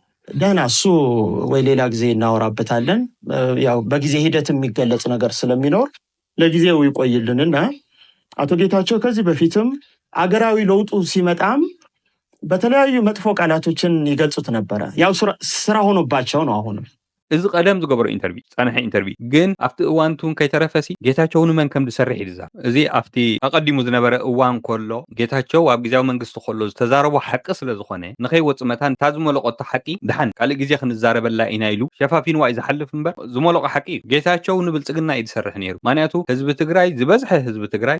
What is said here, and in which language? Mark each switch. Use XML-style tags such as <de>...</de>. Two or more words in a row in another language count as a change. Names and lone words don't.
<am>ደና እሱ ወይ ሌላ ጊዜ እናወራበታለን ያው በጊዜ ሂደት የሚገለጽ ነገር ስለሚኖር ለጊዜው ይቆይልንና አቶ ጌታቸው ከዚህ በፊትም አገራዊ ለውጡ ሲመጣም በተለያዩ መጥፎ ቃላቶችን ይገልጹት ነበር ያው ስራ ሆኖባቸው ነው አሁንም</am> <ti>እዚ ቀደም ዝገበሮ ኢንተርቪው ጻንሐ ኢንተርቪው ግን ኣብቲ እዋንቱን ከይተረፈሲ ጌታቸው ንመን ከም ዝሰርሕ ይድዛ እዚ ኣብቲ ኣቀዲሙ ዝነበረ እዋን ኮሎ ጌታቸው ኣብ ግዚያዊ መንግስቲ ኮሎ ዝተዛረቦ ሓቂ ስለ ዝኾነ ንኸይወፅ መታን ታዝመለቆቶ ሓቂ ድሓን ካልእ ግዜ ክንዛረበላ ኢና ኢሉ ሸፋፊን ዋይ ዝሓልፍ እምበር ዝመለቆ ሓቂ ጌታቸው ንብልጽግና ይድሰርሕ ነይሩ ማንያቱ ህዝቢ ትግራይ ዝበዝሐ ህዝቢ ትግራይ</ti>